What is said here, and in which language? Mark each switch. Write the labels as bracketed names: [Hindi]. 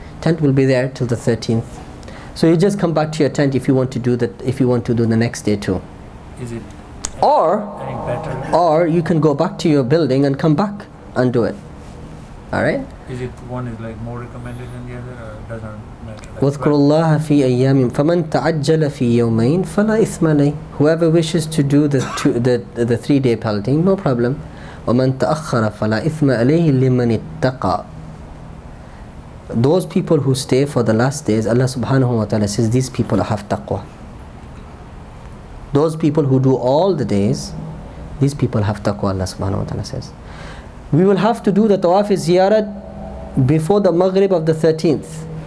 [English] Tent will be there till the 13th. So you just come back to your tent if you want to do that, if you want to do the next day too. Is it Or any better? or you can go back to your building and come back and do it. All right. Is it one is like more recommended than the other, or doesn't matter? Like, [Arabic] واذكروا الله في أيام فمن تعجل في يومين فلا إثم عليه. [English] Whoever wishes to do the 3-day pelting, no problem. [Arabic] ومن تأخر فلا إثم عليه لمن اتقى. [English] Those people who stay for the last days, Allah subhanahu wa ta'ala says these people have taqwa. Those people who do all the days, these people have taqwa, Allah subhanahu wa ta'ala says. We will have to do the tawaf ziyarat before the Maghrib of the 13th.